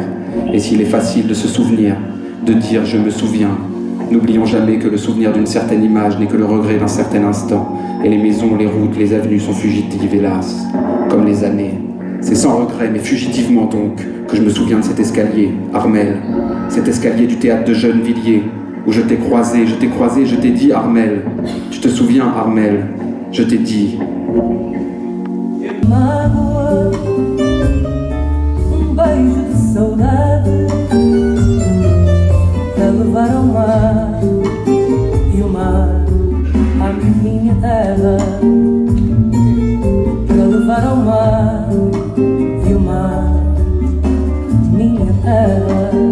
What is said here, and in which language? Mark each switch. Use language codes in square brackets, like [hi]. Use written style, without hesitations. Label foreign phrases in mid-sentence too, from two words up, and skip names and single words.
[fr] Et s'il est facile de se souvenir, de dire « je me souviens », n'oublions jamais que le souvenir d'une certaine image n'est que le regret d'un certain instant, et les maisons, les routes, les avenues sont fugitives, hélas, comme les années. C'est sans regret, mais fugitivement donc, que je me souviens de cet escalier, Armel, cet escalier du théâtre de Gennevilliers, où je t'ai croisé, je t'ai dit « Armel ». Tu te souviens, Armel ? Je t'ai dit. [pt] Mágoa, beijo de saudade, para levar ao mar e o mar à minha terra, para levar ao mar e o mar minha terra.